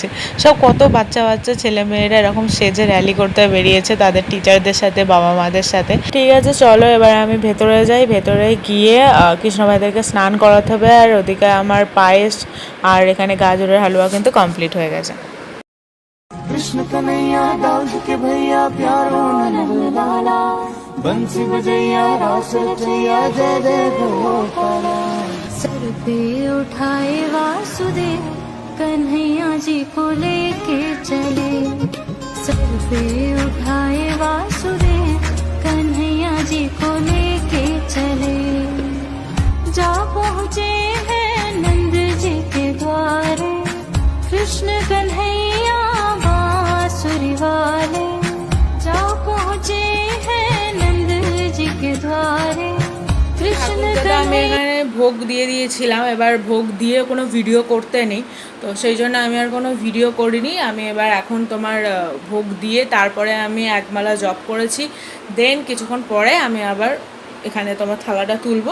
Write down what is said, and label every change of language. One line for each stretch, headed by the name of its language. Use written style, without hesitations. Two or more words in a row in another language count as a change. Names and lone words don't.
Bangla: সব কত বাচ্চা বাচ্চা ছেলে মেয়েরা এরকম সেজে র্যালি করতে বেরিয়েছে তাদের টিচারদের সাথে, বাবা মাদের সাথে। ঠিক আছে, চলো এবার আমি ভেতরে যাই। ভেতরে গিয়ে কৃষ্ণ ভাইদেরকে স্নান করাতে হবে, আর ওদিকে আমার পায়েস আর এখানে গাজরের হালুয়া কিন্তু কমপ্লিট হয়ে গেছে।
Hindi: कृष्ण कन्हैया दाऊद के भैया प्यारो नंद लाला बंसी बजैया रास रचैया जय जय गोपाला। सर पे उठाए वासुदेव कन्हैया जी को लेके चले, सर पे उठाए वासुदेव कन्हैया जी को लेके चले। जा पहुँचे हैं नंद जी के द्वारे कृष्ण कन्हैया बांसुरी वाले, जा पहुँचे हैं नंद जी के द्वारे कृष्ण
Bangla: আমি এখানে ভোগ দিয়ে দিয়েছিলাম, এবার ভোগ দিয়ে কোনো ভিডিও করতে নেই, তো সেই জন্য আমি আর কোনো ভিডিও করিনি। আমি এবার এখন তোমার ভোগ দিয়ে তারপরে আমি একমালা জপ করেছি, দেন কিছুক্ষণ পরে আমি আবার এখানে তোমার থালাটা তুলবো।